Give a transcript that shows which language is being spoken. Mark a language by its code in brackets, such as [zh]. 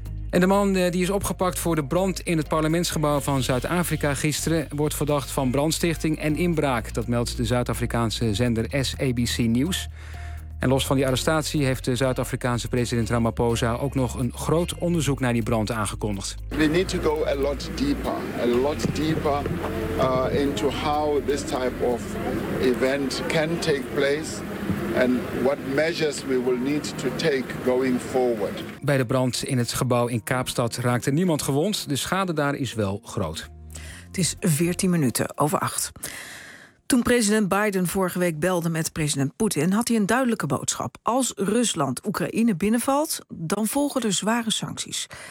[nl] En de man die is opgepakt voor de brand in het parlementsgebouw van Zuid-Afrika gisteren wordt verdacht van brandstichting en inbraak. Dat meldt de Zuid-Afrikaanse zender SABC News. En los van die arrestatie heeft de Zuid-Afrikaanse president Ramaphosa ook nog een groot onderzoek naar die brand aangekondigd. [en] We need to go a lot deeper into how this type of event can take place and what measures we will need to take going forward. [nl] Bij de brand in het gebouw in Kaapstad raakte niemand gewond. De schade daar is wel groot. Het is 14 minuten over 8. Toen president Biden vorige week belde met president Poetin, had hij een duidelijke boodschap. Als Rusland Oekraïne binnenvalt, dan volgen er zware sancties.